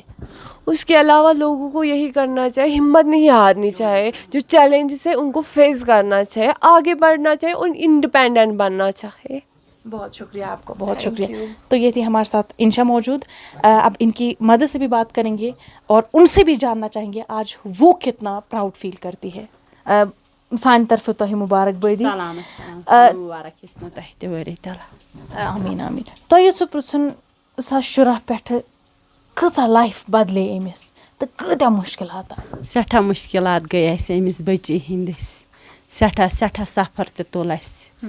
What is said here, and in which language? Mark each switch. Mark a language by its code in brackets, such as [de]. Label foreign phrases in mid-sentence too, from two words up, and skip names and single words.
[hi] उसके अलावा लोगों को यही करना चाहिए, हिम्मत नहीं हारनी चाहिए, जो चैलेंजेस है उनको फेस करना चाहिए, आगे बढ़ना चाहिए और इंडिपेंडेंट बनना चाहिए. बहुत शुक्रिया आपको, बहुत शुक्रिया. तो ये थी हमारे साथ इंशा मौजूद. अब इनकी मदर से भी बात करेंगे और उनसे भी जानना चाहेंगे आज वो कितना प्राउड फील करती है. [ks] سانہِ طرفہٕ تۄہہِ مُبارکبٲدی. آمیٖن آمیٖن. تۄہہِ یژھو پرٛژھُن 2014 پٮ۪ٹھٕ کۭژاہ لایف بدلے أمِس تہٕ کۭتیاہ مُشکِلات آے؟ سٮ۪ٹھاہ مُشکِلات گٔے اَسہِ أمِس بٔچی ہِنٛدِس. سٮ۪ٹھاہ سٮ۪ٹھاہ سفر تہِ تُل اَسہِ.